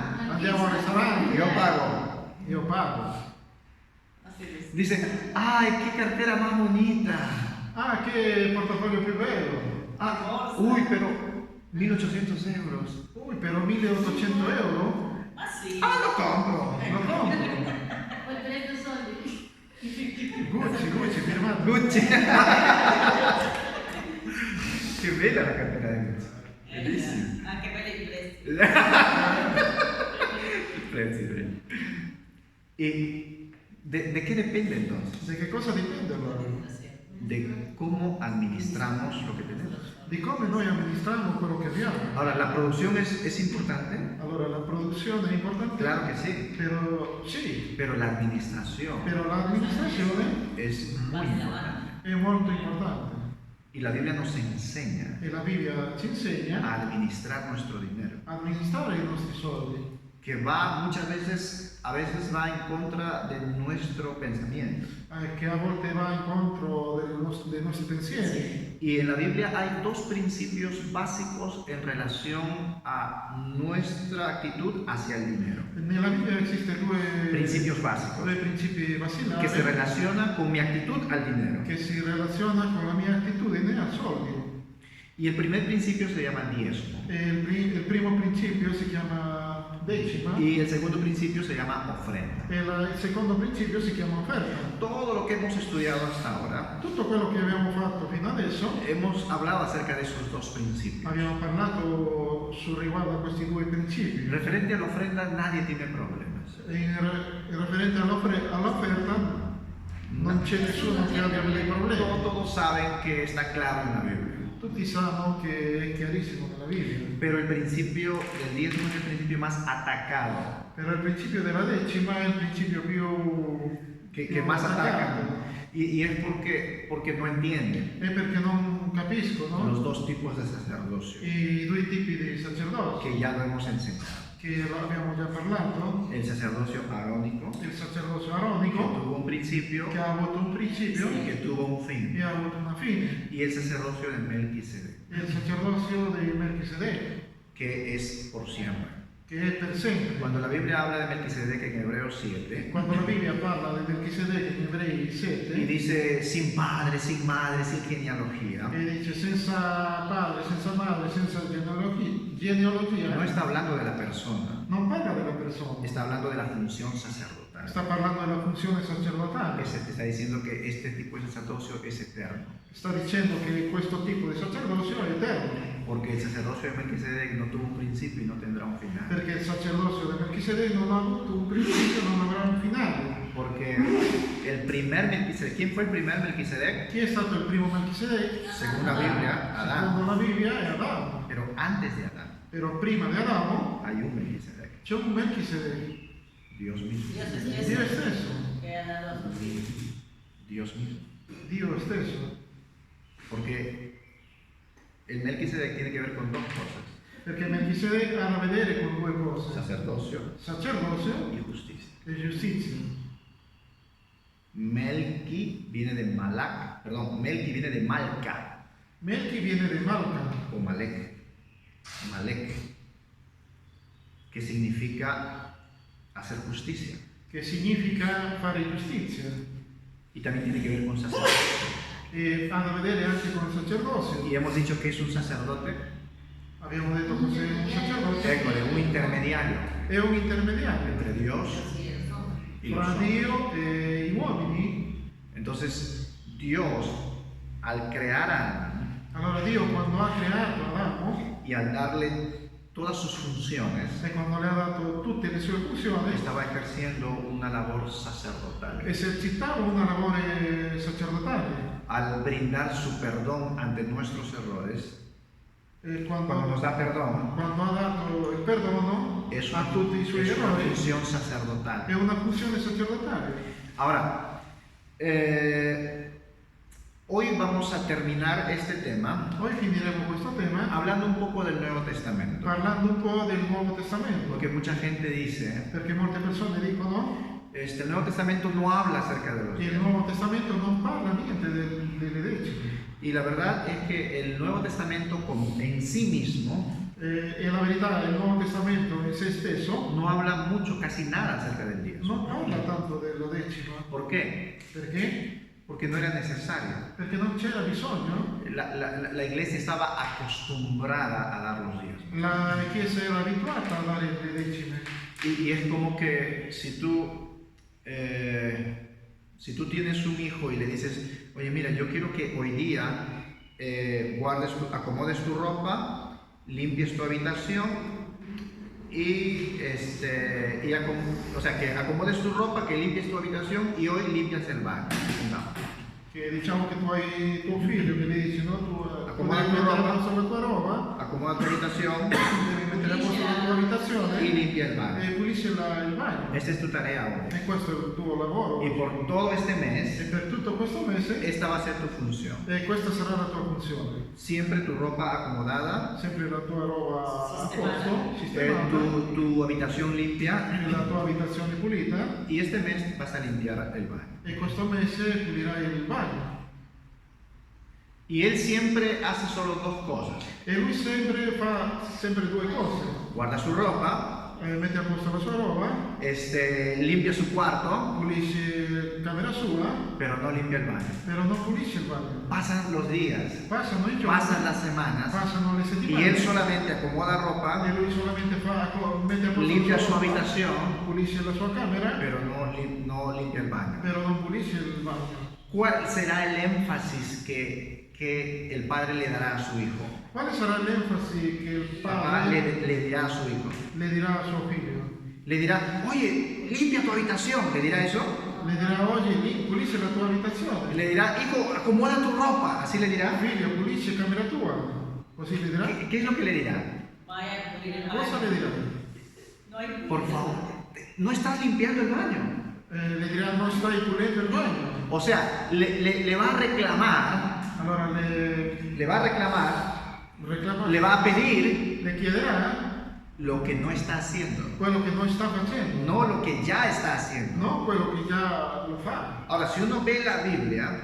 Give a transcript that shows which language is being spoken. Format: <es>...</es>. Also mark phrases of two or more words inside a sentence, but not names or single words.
<it>andiamo al ristorante,</it> <es>Yo pago.</es> <it>io pago.</it> <es>Dice, ay, qué cartera más bonita.</es> <it>Ah, che portafoglio più bello.</it> <es>Ah, uy, pero 1.800 euros.</es> <it>Ui, però 1.800 euro?</it> <es>Ah, lo compro.</es> <it>Lo compro. Gucci, firmato. Gucci.</it> <es>Qué bella la cartera de Gucci.</es> <it>Bellissima. Anche per i prezzi. Prezzi.</it> <es>¿Y de qué depende entonces?</es> <it>Di che cosa dipende allora?</it> <es>De cómo administramos lo que tenemos.</es> <it>Di come noi amministriamo quello che abbiamo.</it> <es>Ahora, ¿la producción es importante?</es> <it>Allora, la produzione è importante?</it> <es>Claro que sí.</es> <it>Però sì,</it> <es>Pero la administración</es> <it>però l'amministrazione</it> <es>es muy importante.</es> <it>è molto importante.</it> <es>Y la Biblia nos enseña</es> <it>E la Bibbia ci insegna</it> <es>a administrar nuestro dinero,</es> <it>a amministrare i nostri soldi,</it> <es>que va muchas veces, a veces va en contra de nuestro pensamiento.</es> <it>che a volte va incontro dei nostri pensieri.</it> <es>Y en la Biblia hay dos principios básicos en relación a nuestra actitud hacia el dinero.</es> <it>Nella Bibbia esiste due</it> <es>Principios básicos</es> <it>principi basilari</it> <es>que se relacionan con mi actitud al dinero.</es> <it>che si relaziona con la mia attitudine al soldi.</it> <es>Y el primer principio se llama diezmo.</es> <it>E il primo principio si chiama decima</it> <es>Y el segundo principio se llama ofrenda.</es> <it>e il secondo principio si chiama offerta.</it> <es>Todo lo que hemos estudiado hasta ahora,</es> <it>Tutto quello che abbiamo fatto fino adesso</it> <es>hemos hablado acerca de esos dos principios.</es> <it>abbiamo parlato riguardo a questi due principi.</it> <es>Referente a la ofrenda, nadie tiene problemas.</es> <it>In referente all'offerta non c'è nessuno che abbia dei problemi.</it> <es>Todos saben que está claro en la Biblia.</es> <it>Tutti sanno che è chiarissimo nella Bibbia.</it> <es>Pero el principio del diezmo es el principio más atacado,</es> <it>Però il principio della decima è il principio</it> <es>que más ataca. Y es porque no entienden</es> <it>È perché non capiscono</it> <es>los dos tipos de sacerdocio,</es> <it>i due tipi di sacerdozio,</it> <es>que ya lo hemos enseñado.</es> <it>che abbiamo già parlato.</it> <es>El sacerdocio arónico,</es> <it>Il sacerdozio que aronico,</it> <es>tuvo un principio</es> <it>che ha avuto un principio</it> <es>y que tuvo un fin.</es> <it>e ha avuto una fine.</it> <es>Y el sacerdocio de Melquisedec,</es> <it>E il sacerdozio di Melchisedec,</it> <es>que es por siempre.</es> <it>che è per sempre.</it> <es>Cuando la Biblia habla de Melquisedec en Hebreos 7,</es> <it>Quando la Bibbia parla di Melchisedec in Ebrei y 7,</it> <es>dice sin padre, sin madre, sin genealogía,</es> <it>e dice senza padre, senza madre, senza genealogia,</it> <es>no está hablando de la persona,</es> <it>non parla della persona,</it> <es>está hablando de la función sacerdotal.</es> <it>sta parlando della funzione sacerdotale.</it> <es>Se te está diciendo que este tipo de sacerdocio es eterno,</es> <it>Sta dicendo che questo tipo di sacerdozio è eterno,</it> <es>porque el sacerdocio de Melquisedec no tuvo un principio y no tendrá un final.</es> <it>perché il sacerdozio di Melchisedec non ha avuto un principio, non avrà un finale.</it> <es>Porque el primer Melquisedec, ¿quién fue el primer Melquisedec?</es> <it>Chi è stato il primo Melchisedec?</it> <es>Según la Biblia, Adán.</es> <it>Secondo la Bibbia è Adamo.</it> <es>Pero antes de Adán</es> <it>Però prima di Adamo</it> <es>hay un Melquisedec,</es> <it>c'è un Melchisedec,</it> <es>Dios mismo.</es> <it>Dio stesso, Che ha dato a suo figlio.</it> <es>Dios mismo.</es> <it>Dio stesso.</it> <es>Porque el Melquisedec tiene que ver con dos cosas.</es> <it>Perché Melchisedec ha a vedere con due cose,</it> <es>sacerdocio</es> <it>sacerdozio</it> <es>y justicia.</es> <it>e giustizia.</it> <es>Melqui viene de Malak, perdón, Melqui viene de Malca</es> <it>Melchi viene da Malca,</it> <es>o Malek, Malek, que significa hacer justicia</es> <it>che significa fare giustizia,</it> <es>y también tiene que ver con sacerdocio.</es> <it>e ha a vedere anche con il sacerdozio.</it> <es>Y hemos dicho que es un sacerdote,</es> <it>Abbiamo detto cos'è un sacerdote,</it> <es>école, un intermediario</es> <it>è un intermediario</it> <es>entre Dios y los</es> <it>tra</it> <es>hombres.</es> <it>Dio e gli uomini.</it> <es>Entonces, Dios, al crear a Adán</es> <it>Allora Dio quando ha creato Adamo</it> <es>y al darle todas sus funciones,</es> <it>e quando le ha dato tutte le sue funzioni,</it> <es>estaba ejerciendo una labor sacerdotal.</es> <it>esercitava una lavoro sacerdotale.</it> <es>Al brindar su perdón ante nuestros errores,</es> <it>E</it> <es>cuando nos da perdón,</es> <it>quando ha dato il perdono</it> <es>es</es> <it>a tutti i suoi</it> <es>es una</es> <it>errori,</it> <es>función</es> <it>è</it> <es>sacerdotal.</es> <it>una funzione sacerdotale.</it> <es>Ahora, hoy vamos a terminar este tema</es> <it>Poi finiremo questo tema</it> <es>hablando un poco del Nuevo Testamento,</es> <it>parlando un po' del Nuovo Testamento,</it> <es>porque mucha gente dice,</es> <it>perché molte persone dicono</it> <es>el Nuevo Testamento no habla acerca de los</es> <it>che il</it> <es>diezmos.</es> <it>Nuovo Testamento non parla niente delle decime.</it> <es>Y la verdad es que el Nuevo Testamento en sí mismo</es> <it>E la verità, il Nuovo Testamento in se stesso</it> <es>no habla mucho, casi nada acerca del diezmo.</es> <it>non parla tanto della decima.</it> <es>¿Por qué?</es> <it>Perché?</it> <es>Porque no era necesario.</es> <it>Perché non c'era bisogno.</it> <es>La iglesia estaba acostumbrada a dar los diezmos.</es> <it>La Chiesa era abituata a dare le decime.</it> <es>Y es como que si tú tienes un hijo y le dices, oye, mira, yo quiero que hoy día acomodes tu ropa, limpies tu habitación o sea, que acomodes tu ropa, que limpies tu habitación y hoy limpias el baño. No.</es> <it>Che diciamo che tu hai tuo figlio che le dici, no? Tu Accomoda devi la mettere roba. a posto la tua roba,</it> <es>Acomoda tu habitación</es> <it>devi mettere a posto la tua</it> <es>y</es> <it>abitazione</it> <es>limpia el baño.</es> <it>e pulisci il bagno.</it> <es>Esta es tu tarea hoy.</es> <it>E questo è il tuo lavoro.</it> <es>Y por todo este</es> <it>E</it> <es>mes,</es> <it>per tutto questo mese,</it> <es>esta va a ser tu función.</es> <it>e questa sarà la tua funzione.</it> <es>Siempre tu ropa acomodada,</es> <it>Sempre la tua roba a posto,</it> <es>tu,</es> <it>sistemata,</it> <es>tu habitación limpia,</es> <it>la tua abitazione pulita,</it> <es>y este mes vas a limpiar el baño.</es> <it>e questo mese pulirai il bagno.</it> <es>Y él siempre hace solo dos cosas.</es> <it>E lui fa sempre due cose.</it> <es>Guarda su ropa,</es> <it>Mette a posto la sua roba,</it> <es>limpia su cuarto,</es> <it>pulisce camera sua,</it> <es>pero no limpia el baño.</es> <it>però non pulisce il bagno.</it> <es>Pasan los días,</es> <it>Passano i giorni,</it> <es>pasan las semanas,</es> <it>passano le</it> <es>y</es> <it>settimane,</it> <es>él solamente acomoda</es> <it>e</it> <es>ropa,</es> <it>lui solamente mette a posto</it> <es>limpia</es> <it>la</it> <es>su</es> <it>sua roba,</it> <es>habitación,</es> <it>pulisce la sua camera,</it> <es>pero no limpia el baño.</es> <it>però non pulisce il bagno.</it> <es>¿Cuál será el énfasis que el padre le dará a su hijo?</es> <it>Quale sarà l'enfasi che il</it> <es>Papá</es> <it>padre</it> <es>le dirá a su hijo.</es> <it>le dirà a suo figlio?</it> <es>Le dirá, oye, limpia tu habitación. ¿Le dirá eso?</es> <it>Le dirà oggi pulisce la tua abitazione.</it> <es>Le dirá, hijo, acomoda tu ropa. Así le dirá.</es> <it>Figlio, pulisce camera tua. Così le dirà?</it> <es>¿Qué es lo que le dirá? Vaya a pulir el</es> <it>Cosa le</it> <es>baño.</es> <it>dirà?</it> <es>No hay Por favor, no estás limpiando el baño.</es> <it>Le dirà non stai pulendo il bagno.</it> <es>O sea, le va a reclamar,</es> <it>Allora</it> <es>le va a reclamar,</es> <it>reclama,</it> <es>le va a pedir</es> <it>le chiederà</it> <es>lo que no está haciendo,</es> <it>quello che non sta facendo,</it> <es>no lo que ya está haciendo.</es> <it>non quello che già lo fa.</it> <es>Ahora, si uno ve la Biblia,</es>